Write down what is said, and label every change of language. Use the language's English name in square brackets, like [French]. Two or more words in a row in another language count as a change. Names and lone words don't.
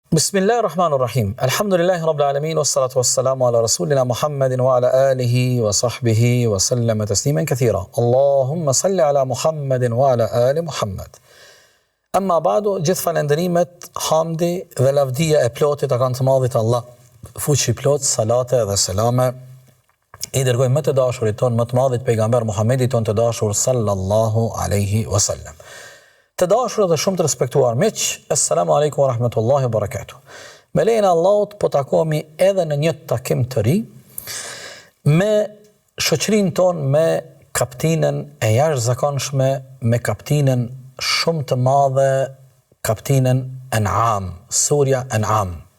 [Arabic] بسم الله الرحمن الرحيم. الحمد لله رب العالمين والصلاة والسلام على رسولنا محمد وعلى آله وصحبه وسلم تسليما كثيرا. اللهم صل على محمد وعلى آل محمد. أما بعد, [Albanian] gjithë falendrimet, hamdi dhe lavdia e plotit a kanë të madhit Allah. Fuqi plot, salate dhe selame i dërgojmë më të dashurit ton, më të madhit pejgamber Muhammedit ton të dashur [Arabic] صلى الله عليه وسلم. [Albanian] Të dashur dhe shumë të respektuar miq, [Arabic] السلام عليكم ورحمة الله وبركاته. [Albanian] Me lejen e Allahut po takohemi edhe në një takim të ri me shoqërinë tonë, me kaptinën e jashtëzakonshme, me kaptinën shumë të madhe, kaptinën An'am, surja An'am.